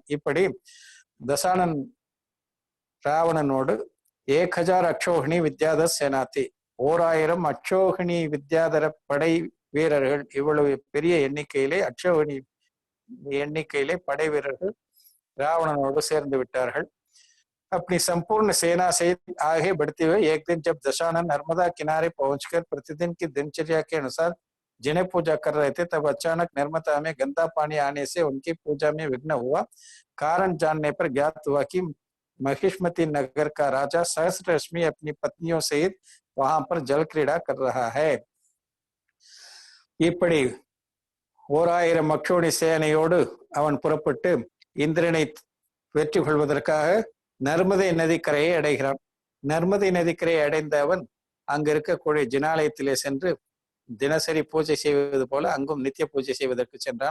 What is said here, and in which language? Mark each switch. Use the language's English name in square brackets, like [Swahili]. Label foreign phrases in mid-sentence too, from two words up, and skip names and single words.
[Tamil] இப்படி தசானன் ராவணனோடு 1000 அக்ஷோகிணி வித்யாதர் சேனாத்தி, 1000 அக்ஷோகிணி வித்யாதர படை வீரர்கள், இவ்வளவு பெரிய எண்ணிக்கையிலே அக்ஷோகிணி எண்ணிக்கையிலே படை வீரர்கள் ராவணனோடு சேர்ந்து விட்டார்கள். [Hindi] अपनी संपूर्ण सेना से आगे बढ़ते हुए एक दिन जब दशानन नर्मदा किनारे पहुंचकर प्रतिदिन की दिनचर्या के अनुसार जिन्हें पूजा कर रहे थे, तब अचानक नर्मदा में गंदा पानी आने से उनकी पूजा में विघ्न हुआ. कारण जानने पर ज्ञात हुआ कि महिष्मती नगर का राजा सहस्ररश्मि अपनी पत्नियों सहित वहां पर जल क्रीड़ा कर रहा है. [Tamil] இப்படி 1000 அக்ஷோணி சேனையோடு அவன் புறப்பட்டு இந்திரனை வெற்றி கொள்வதற்காக நர்மதை நதிக்கரையை அடைகிறான். நர்மதை நதிக்கரையை அடைந்த அவன் அங்கு இருக்கக்கூடிய ஜினாலயத்திலே சென்று தினசரி பூஜை செய்வது போல அங்கும் நித்திய பூஜை செய்வதற்கு சென்றான்.